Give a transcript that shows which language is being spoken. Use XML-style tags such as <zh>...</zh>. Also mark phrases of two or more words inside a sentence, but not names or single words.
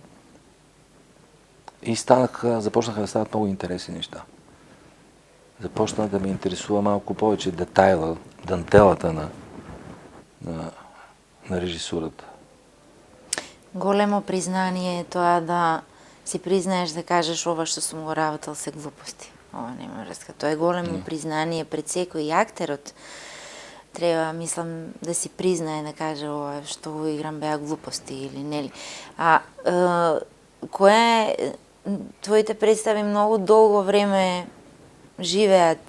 <bg>И започнаха да стават много интересни неща. Започна да ме интересува малко повече детайла, дантелата на режисурата.</bg> <mk>Големо признание е това да си признаеш да кажеш ова што сум го работил се глупости. Ова нема врска. Тоа е големо признание пред секој актерот. Треба, мислам, да си признае да каже ова што го играм беа глупости или нели. Кое твоите представи многу долго време живеат.</mk>